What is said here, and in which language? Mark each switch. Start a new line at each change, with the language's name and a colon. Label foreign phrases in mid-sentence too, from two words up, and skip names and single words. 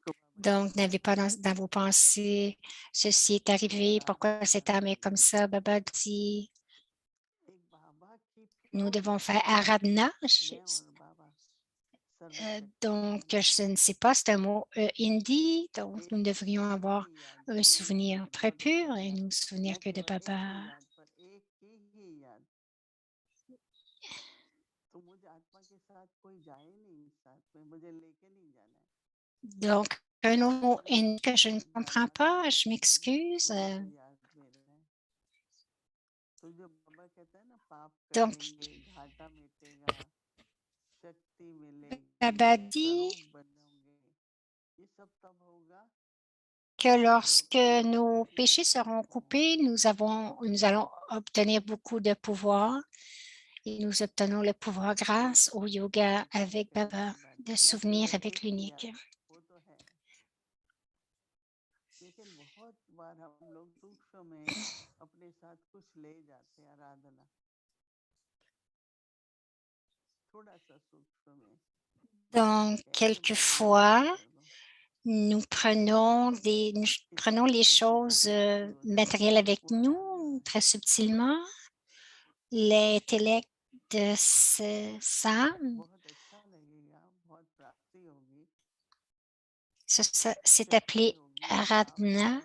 French: Donc, n'avez pas dans vos pensées, ceci est arrivé, pourquoi cette âme est comme ça. Baba dit,
Hindi: एक बाबा की
French: nous
Hindi: प्योर
French: devons faire
Hindi: लाइट Aradhana. मैं और बाबा
French: Donc, je ne sais pas, c'est un mot hindi, donc nous devrions avoir un souvenir très pur et nous souvenir que de Baba.
Hindi: याद पर एक ही याद तो मुझे आत्मा के साथ कोई जाए नहीं साथ में मुझे लेके नहीं जाना है
French: Donc, un autre mot hindi que je ne comprends pas, je m'excuse.
Hindi: याद में रहे तो जो बाबा कहता है ना पाप
French: Donc,
Hindi: कटेंगे घाटा मिटेगा शक्ति मिलेगी
French: Baba dit
Hindi: स्वरूप बनोगे ये सब तब होगा
French: que lorsque nos péchés seront coupés, nous allons obtenir beaucoup de pouvoir et nous obtenons le pouvoir grâce au yoga avec Baba, de souvenir avec l'unique.
Hindi: वो तो है लेकिन बहुत बार हम लोग सूक्ष्म में अपने साथ कुछ ले जाते हैं आराधना थोड़ा सा सूक्ष्म में
French: Donc, quelquefois, nous prenons les choses matérielles avec nous très subtilement. L'intellect de ça, c'est appelé Aradhana.